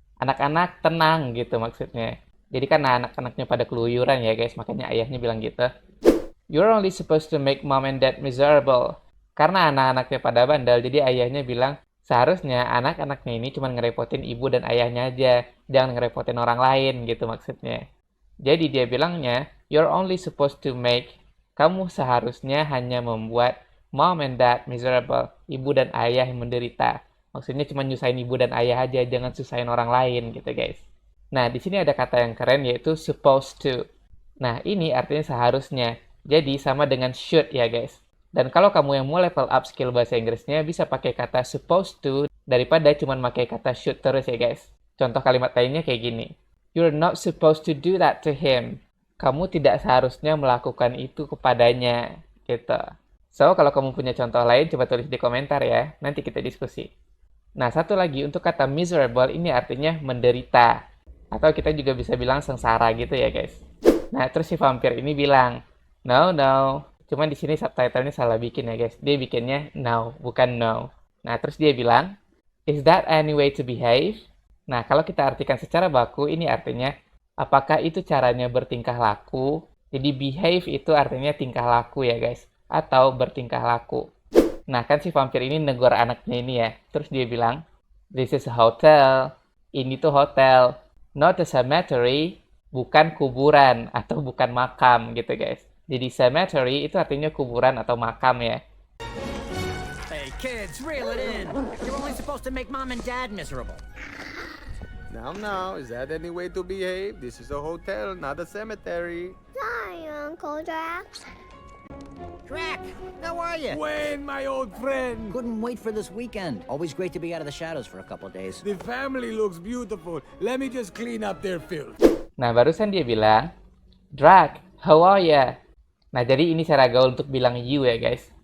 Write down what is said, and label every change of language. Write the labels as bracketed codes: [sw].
[id] Anak-anak tenang gitu maksudnya. Jadi karena anak-anaknya pada keluyuran ya guys, makanya ayahnya bilang gitu. [en] "You're only supposed to make mom and dad miserable." [id] Karena anak-anaknya pada bandel, jadi ayahnya bilang, seharusnya anak-anaknya ini cuma ngerepotin ibu dan ayahnya aja, jangan ngerepotin orang lain gitu maksudnya. Jadi dia bilangnya, [en] you're only supposed to make, [id] kamu seharusnya hanya membuat [en] mom and dad miserable, [id] ibu dan ayah yang menderita. Maksudnya cuma nyusahin ibu dan ayah aja, jangan susahin orang lain gitu guys. Nah, di sini ada kata yang keren yaitu supposed to. Nah, ini artinya seharusnya. Jadi sama dengan should ya guys. Dan kalau kamu yang mau level up skill bahasa Inggrisnya, bisa pakai kata supposed to daripada cuma pakai kata should terus ya guys. Contoh kalimat lainnya kayak gini. [en] You're not supposed to do that to him. [id] Kamu tidak seharusnya melakukan itu kepadanya. Gitu. So, kalau kamu punya contoh lain, coba tulis di komentar ya. Nanti kita diskusi. Nah, satu lagi untuk kata miserable ini artinya menderita. Atau kita juga bisa bilang sengsara gitu ya guys. Nah, terus si vampir ini bilang, [en] no, no. [id] Cuman di sini subtitlenya salah bikin ya guys. Dia bikinnya no, bukan no. Nah, terus dia bilang, [en] is that any way to behave? [id] Nah, kalau kita artikan secara baku, ini artinya, apakah itu caranya bertingkah laku? Jadi behave itu artinya tingkah laku ya guys. Atau bertingkah laku. Nah, kan si vampir ini negor anaknya ini ya. Terus dia bilang, [en] this is a hotel. [id] Ini tuh hotel. [en] Not a cemetery. [id] Bukan kuburan atau bukan makam gitu guys. Jadi cemetery itu artinya kuburan atau makam ya. [en] Hey kids, reel it in. You're only supposed to make mom and dad miserable. Now, is that any way to behave? This is a hotel, not a cemetery. Sorry, Uncle Jack. Drac, how are you? Wayne, my old friend. Couldn't wait for this weekend. Always great to be out of the shadows for a couple days. The family looks beautiful. Let me just clean up their filth. [id] Nah, barusan dia bilang, [en] Drac, how are ya? [id] Nah, jadi ini cara gaul untuk bilang you ya guys.